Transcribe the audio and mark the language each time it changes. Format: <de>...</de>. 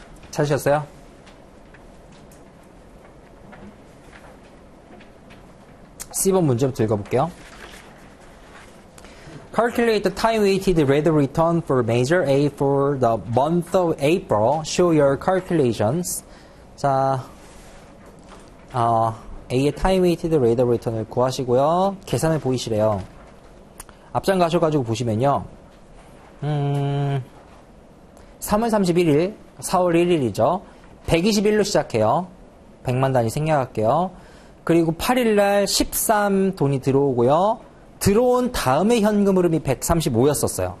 <ko>찾으셨어요? C번 문제부터 읽어볼게요.</ko> <en>Calculate the time-weighted rate of return for measure A for the month of April. Show your calculations.</en> <ko>자, A의 time-weighted rate of return을 구하시고요. 계산을 보이시래요. 앞장 가셔가지고 보시면요. 3월 31일, 4월 1일이죠. 121로 시작해요. 100만 단위 생략할게요. 그리고 8일날 13 돈이 들어오고요. 들어온 다음에 현금 흐름이 135였었어요.</ko>